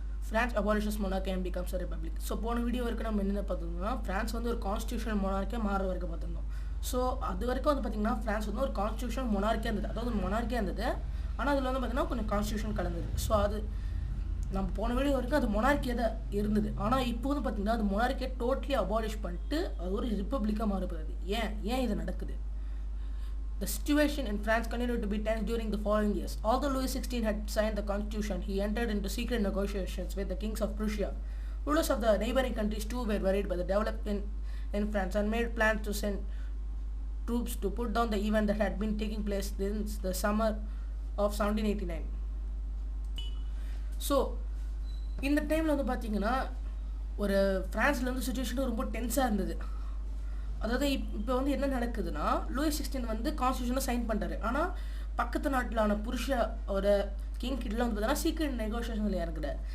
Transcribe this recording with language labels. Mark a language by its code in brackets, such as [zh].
[en] France abolishes monarchy and becomes a republic. [ta] So, போன video வரைக்கும் நம்ம என்ன பார்த்தோம்னா France வந்து ஒரு கான்ஸ்டிடியூஷனல் மொனார்க்கியா மாற வரைக்கும் பார்த்தோம். ஸோ அது வரைக்கும் வந்து பார்த்தீங்கன்னா ஃப்ரான்ஸ் வந்து ஒரு கான்ஸ்டிடியூஷனல் மொனார்க்கியா இருந்தது, அதாவது மொனார்க்கியா இருந்தது. ஆனால் அதில் வந்து பார்த்தீங்கன்னா கொஞ்சம் கான்ஸ்டிடியூஷன் கலந்தது. ஸோ அது நம்ம போன வீடியோ வரைக்கும் அது மொனார்க்கியாக தான் இருந்தது. ஆனால் இப்போ வந்து பார்த்தீங்கன்னா அது மொனார்க்கியை டோட்டலி அபாலிஷ் பண்ணிட்டு அது ஒரு ரிப்பப்ளிக்காக மாறப்படுது. ஏன் இது நடக்குது? [en] The situation in France continued to be tense during the following years. Although Louis XVI had signed the constitution, he entered into secret negotiations with the kings of Prussia. Rulers of the neighboring countries too were worried by the development in France and made plans to send troops to put down the event that had been taking place since the summer of 1789. [ta] So இந்த டைமில் வந்து பார்த்தீங்கன்னா ஒரு ஃப்ரான்ஸில் வந்து situation ரொம்ப டென்ஸாக இருந்தது. அதாவது இப்போ வந்து என்ன நடக்குதுன்னா லூயிஸ் 16 வந்து கான்ஸ்டியூஷனை சைன் பண்ணுறாரு. ஆனால் பக்கத்து நாட்டிலான புருஷோட கிங் கிட்டலாம் வந்து பார்த்தீங்கன்னா சீக்ரெட் நெகோசியேஷனில் இறங்குற.